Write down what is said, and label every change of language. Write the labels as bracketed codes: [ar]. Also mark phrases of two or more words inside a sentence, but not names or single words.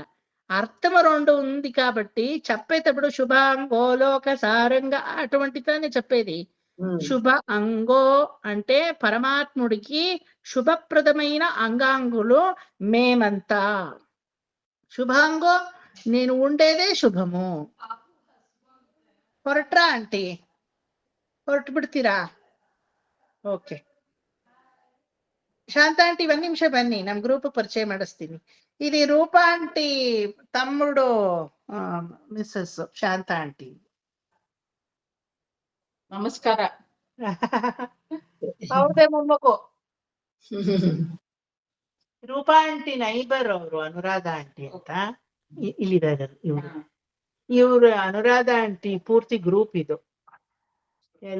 [te] అర్థము రెండు ఉంది కాబట్టి చెప్పేటప్పుడు శుభాంగో లోక సారంగా అటువంటిదాన్ని చెప్పేది. శుభ అంగో అంటే పరమాత్ముడికి శుభప్రదమైన అంగాంగులు మేమంతా. శుభాంగో నేను ఉండేదే శుభము. [kn] ಹೊರಟ್ರಾ ಆಂಟಿ? ಹೊರಟು ಬಿಡ್ತೀರಾ? ಓಕೆ ಶಾಂತ ಆಂಟಿ ಒಂದ್ ನಿಮಿಷ ಬನ್ನಿ, ನಮ್ ಗ್ರೂಪ್ ಪರಿಚಯ ಮಾಡಿಸ್ತೀನಿ. [te] ఇది రూప ఆంటీ తమ్ముడు మిస్సెస్ శాంత ఆంటీ. [kn] ನಮಸ್ಕಾರ. ಹೌದೇ ಮೊಮ್ಮಗು. ರೂಪಾ ಆಂಟಿ ನೈಬರ್ ಅವರು ಅನುರಾಧ ಆಂಟಿ ಅಂತ ಇಲ್ಲಿದ್ದಾರೆ ಇವರು. ಇವ್ರು ಅನುರಾಧ ಆಂಟಿ ಪೂರ್ತಿ ಗ್ರೂಪ್ ಇದು ಎಲ್ಲ.